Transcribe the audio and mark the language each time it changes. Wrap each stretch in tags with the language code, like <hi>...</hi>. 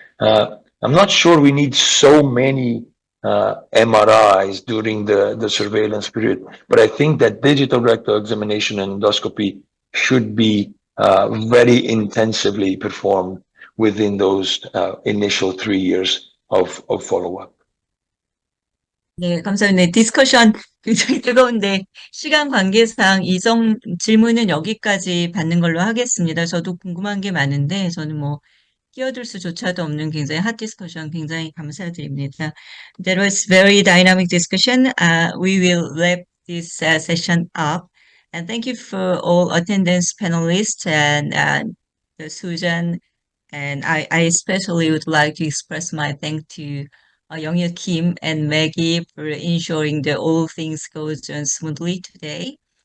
<en>I'm not sure we need so many MRIs during the surveillance period, but I think that digital rectal examination and endoscopy should be very intensively performed within those initial 3 years of follow-up.</en> <ko>네, 감사합니다. 디스커션 굉장히 뜨거운데 시간 관계상 질문은 여기까지 받는 걸로 하겠습니다. 저도 궁금한 게 많은데 저는 뭐 끼어들 수조차도 없는 굉장히 핫 디스커션 굉장히 감사드립니다.</ko> <en>That was very dynamic discussion. We will wrap this session up. And thank you for all attendance panelists and Susan. And I especially would like to express my thanks to Young-Il Kim and Maggie for ensuring that all things goes on smoothly today.</en>